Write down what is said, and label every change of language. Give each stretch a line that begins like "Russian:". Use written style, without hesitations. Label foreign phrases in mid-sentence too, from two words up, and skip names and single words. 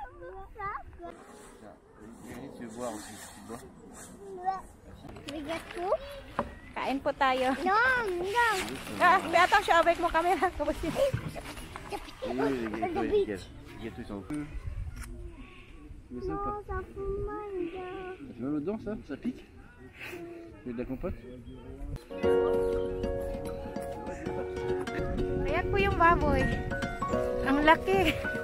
Filipino: Kain po tayo.
French: Attention avec mon caméra. gâteaux ils sont. Mais ça ou pas? Ça fait mal. Ça fait mal aux dents ça? Ça pique? Il y a de la compote?
Filipino: Ayan po yung baboy. Ang laki.